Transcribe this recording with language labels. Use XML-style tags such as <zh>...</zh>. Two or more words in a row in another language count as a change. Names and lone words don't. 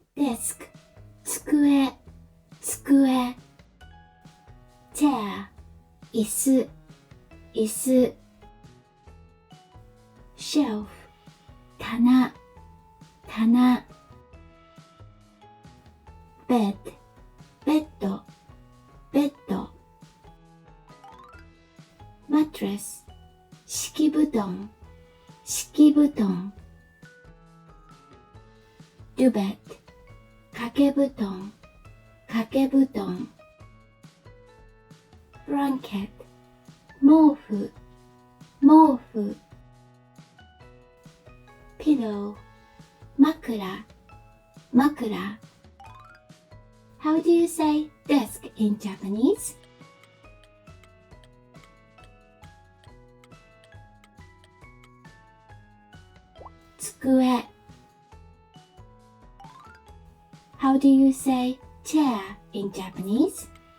<ja>desk 机机 chair 椅子椅子 shelf 棚棚 bed ベッドベッド</ja> <en>mattress</en> <ja>敷布団敷布団</ja> <en>duvet</en> <ja>掛け布団掛け布団</ja> <en>blanket</en> <ja>毛布毛布</ja> <en>pillow</en> <ja>枕枕</ja> <en>How do you say desk in Japanese? 机 How do you say chair in Japanese?</en>